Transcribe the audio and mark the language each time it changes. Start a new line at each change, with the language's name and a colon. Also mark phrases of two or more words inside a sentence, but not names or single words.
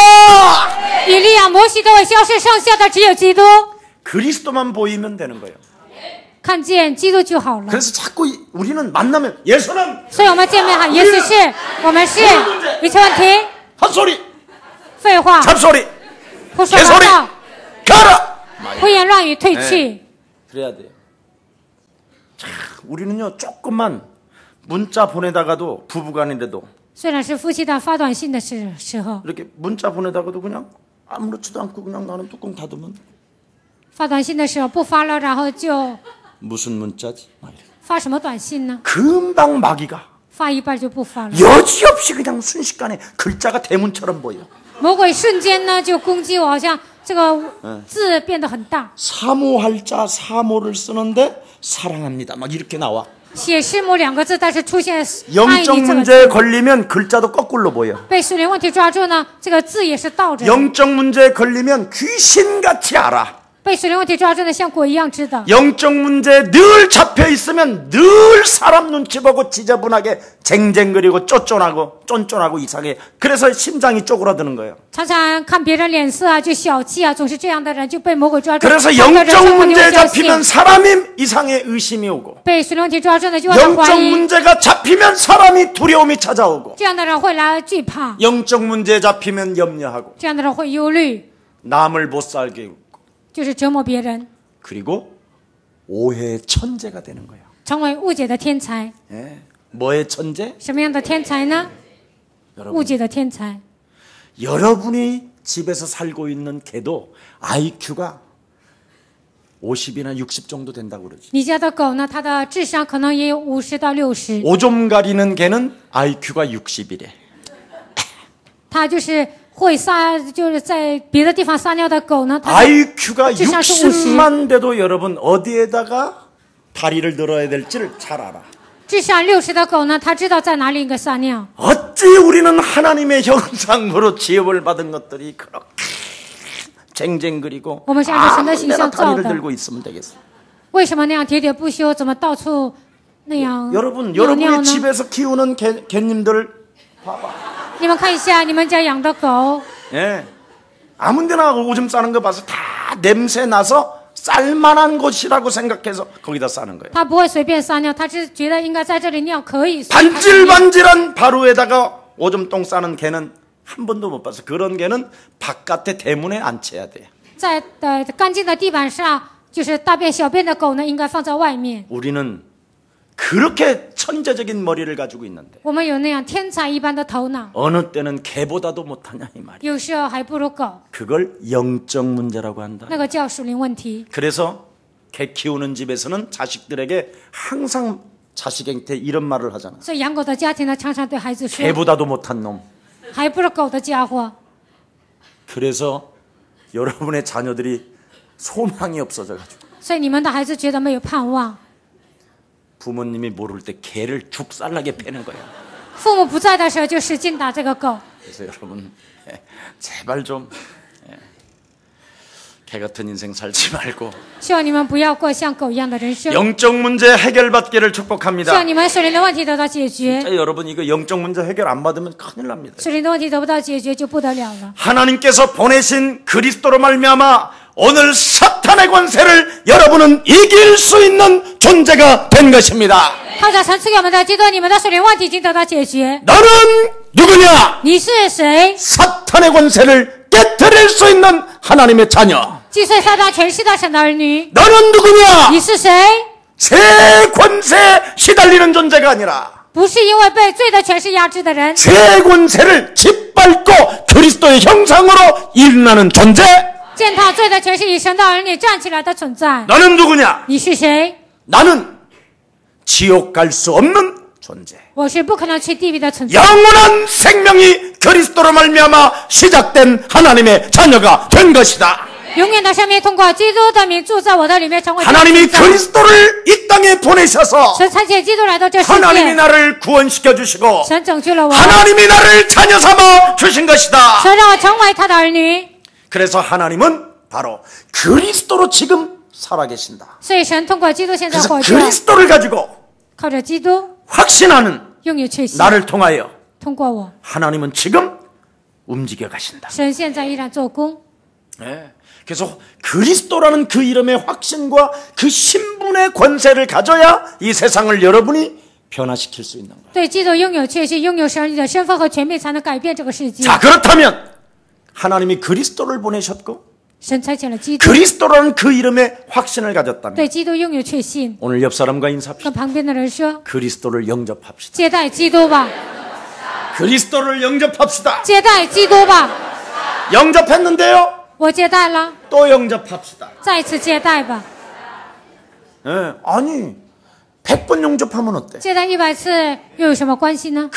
Chinese: 以利亚、摩西都会消失，剩下的只有基督。
Korean: 그리스도만 보이면 되는 거예요.
Chinese: 看见基督就好了。
Korean: 그래서 자꾸 우리는 만나면 예수는
Chinese: 所以我们见面喊耶稣是，我们是，一切问题，
Korean: 헛소리
Chinese: 废话，
Korean: 잡소리
Chinese: 胡说八
Korean: 개소리
Chinese: 道，
Korean: 가라.
Chinese: 胡言乱语，退去。
Korean: 그래야 돼요. 자, 우리는요 조금만 문자 보내다가도 부부간인데도
Chinese: 虽然是夫妻档发短信的时候，
Korean: 이렇게 문자 보내다가도 그냥 아무렇지도 않고 그냥 나는 뚜껑 닫으면
Chinese: 发短信的时候不发了，然后就
Korean: 무슨 문자지? 막 이래.
Chinese: 发什么短信呢？
Korean: 금방 마귀가
Chinese: 发一半就不发了。
Korean: 여지없이 그냥 순식간에 글자가 대문처럼 보여.
Chinese: 魔鬼瞬间呢就攻击我，好像这个字变得很大。
Korean: 사모할 자 사모를 쓰는데 사랑합니다. 막 이렇게 나와.
Chinese: 写师母2个字，但是出现爱你
Korean: 영적
Chinese: 这个字，
Korean: 문제에 걸리면 글자도 거꾸로 보여.
Chinese: 被属灵问题抓住呢，这个字也是倒着的。
Korean: 영적 문제에 걸리면 귀신같이 알아.
Chinese: 被属灵问题抓住呢，像鬼一样知道。
Korean: 영적 문제에 늘 잡혀 있으면 늘 사람 눈치 보고 지저분하게 쟁쟁거리고 쫀쫀하고 이상해. 그래서 심장이 쪼그라드는 거예요.
Chinese: 常常看别人脸色啊，就小气啊，总是这样的人就被魔鬼抓住。
Korean: 그래서
Chinese: 这样的人
Korean: 영적
Chinese: 生活就会
Korean: 문제에
Chinese: 相信
Korean: 잡히면 사람이 이상해 의심이 오고
Chinese: 被属灵问题抓住呢，就会来怀
Korean: 영적
Chinese: 疑。
Korean: 문제가 잡히면 사람이 두려움이 찾아오고
Chinese: 这样的人会来惧怕，
Korean: 영적 문제에 잡히면 염려하고
Chinese: 这样的人会忧虑，
Korean: 남을 못 살게 하고
Chinese: 就是折磨别人，
Korean: 그리고 오해의 천재가 되는 거예요.
Chinese: 成为误解的天才。
Korean: 예. 뭐의 천재?
Chinese: 什么样的天才呢？
Korean: 여러분,
Chinese: 误解的天才。
Korean: 여러분이 집에서 살고 있는 개도 IQ가 50이나 60 정도 된다고 그러지.
Chinese: 你家的狗呢，它的智商可能也有50到60，
Korean: 오줌 가리는 개는 IQ가 60이래.
Chinese: 它就是会撒，就是在别的地方撒尿的狗呢，它的
Korean: IQ가
Chinese: 智商是50。
Korean: 60만 돼도 여러분 어디에다가 다리를 들어야 될지를 잘 알아.
Chinese: 智商60的狗呢，它知道在哪里应该撒尿。
Korean: 어찌 우리는 하나님의 형상으로 지음을 받은 것들이 그렇게 쟁쟁거리고
Chinese: 我们是按照神的
Korean: 아무
Chinese: 形
Korean: 데나
Chinese: 象造
Korean: 다리를
Chinese: 的，
Korean: 들고 있으면 되겠어.
Chinese: 为什么那样喋喋不休？怎么到处那样
Korean: 여러분,
Chinese: 尿尿
Korean: 여러분의
Chinese: 呢？
Korean: 집에서 키우는 개님들 봐봐.
Chinese: 你们看一下，你们家养的狗，
Korean: 예. 아무데나 오줌 싸는 거 봐서 다 냄새 나서 쌀만한 곳이라고 생각해서 거기다 싸는 거예요.
Chinese: 它不会随便撒尿，它是觉得应该在这里尿可以。
Korean: 반질반질한 바루에다가 오줌똥 싸는 개는 한 번도 못 봤어. 그런 개는 바깥에 대문에 앉혀야 돼.
Chinese: 在干净的地板上，就是大便小便的狗呢，应该放在外面。
Korean: 우리는 그렇게 천재적인 머리를 가지고 있는데
Chinese: 我们有那样天才一般的头脑，
Korean: 어느 때는 개보다도 못하냐 이 말이야.
Chinese: 有时候还不如狗，
Korean: 그걸 영적 문제라고 한다.
Chinese: 那个叫属灵问题。
Korean: 그래서 개 키우는 집에서는 자식들에게 항상 자식한테 이런 말을 하잖아.
Chinese: 所以养狗的家庭呢，常常对孩子说，
Korean: 개보다도 못한 놈.
Chinese: 还不如狗的家伙。
Korean: 그래서 여러분의 자녀들이 소망이 없어져가지고
Chinese: 所以你们的孩子觉得没有盼望，
Korean: 부모님이 모를 때 개를 죽살나게 패는 거야.
Chinese: 父母不在的时候就使劲打这个狗。
Korean: 그래서 여러분 제발 좀 개 같은 인생 살지 말고
Chinese: 希望你们不要过像狗一样的人生，
Korean: 영적 문제 해결받기를
Chinese: 希
Korean: 축복합니다.
Chinese: 望你们属灵的问题得到解决。
Korean: 진짜 여러분 이거 영적 문제 해결 안 받으면 큰일 납니다.
Chinese: 属灵的问题得不到解决就不得了了。
Korean: 하나님께서 보내신 그리스도로 말미암아 오늘 사탄의 권세를 여러분은 이길 수 있는 존재가 된 것입니다.
Chinese: 靠着神赐给我们的基督，你们的属灵问题已经得到解决。
Korean: 너는 누구냐?
Chinese: 你是谁？
Korean: 사탄의 권세를 깨뜨릴 수 있는 하나님의 자녀.
Chinese: 击碎撒旦权势的神的儿女。
Korean: 너는 누구냐?
Chinese: 你是谁？
Korean: 새 권세에 시달리는 존재가 아니라
Chinese: 不是因为被罪的权势压制的人，
Korean: 새 권세를 짓밟고 그리스도의 형상으로 일어나는 존재.
Chinese: 践踏罪的权势以神的儿女站起来的存在。
Korean: 너는 누구냐?
Chinese: 你是谁？
Korean: 나는 지옥 갈 수 없는 존재.
Chinese: 我是不可能去地狱的存在。
Korean: 영원한 생명이 그리스도로 말미암아 시작된 하나님의 자녀가 된 것이다.
Chinese: 永远的生命通过基督的名住在我的里面，成为
Korean: 하나님이
Chinese: 存在。
Korean: 그리스도를 이 땅에 보내셔서
Chinese: 神差遣基督来到这世
Korean: 하나님이
Chinese: 界，
Korean: 나를 구원시켜 주시고
Chinese: 神拯救了我，
Korean: 하나님이 나를 자녀 삼아 주신 것이다.
Chinese: 神让我成为他的儿女。
Korean: 그래서 하나님은 바로 그리스도로 지금 살아계신다.
Chinese: 所以神通过基督现在
Korean: 그래서
Chinese: 活着，
Korean: 그리스도를 가지고
Chinese: 靠着基督
Korean: 확신하는
Chinese: 拥有确信，
Korean: 나를 통하여
Chinese: 通过我，
Korean: 하나님은 지금 움직여 가신다.
Chinese: 神现在依然做工。
Korean: 네. 그래서 그리스도라는 그 이름의 확신과 그 신분의 권세를 가져야 이 세상을 여러분이 변화시킬 수 있는 거예요.
Chinese: 对基督拥有确信，拥有神的身份和权柄，才能改变这个世界。
Korean: 자, 그렇다면 하나님이 그리스도를 보내셨고
Chinese: 神差遣了基督，
Korean: 그리스도라는 그 이름의 확신을 가졌다면
Chinese: 对基督拥有确信。
Korean: 오늘 옆 사람과 인사합시다.
Chinese: 跟旁边的人说，
Korean: 그리스도를 영접합시다.
Chinese: 接待基督吧，
Korean: 그리스도를 영접합시다.
Chinese: 接待基督吧。
Korean: 영접했는데요.
Chinese: 我接待了，
Korean: 또 영접합시다.
Chinese: 再次接待吧。
Korean: 예, 아니 100번 영접하면 어때?
Chinese: 接待100次又有什么关系呢？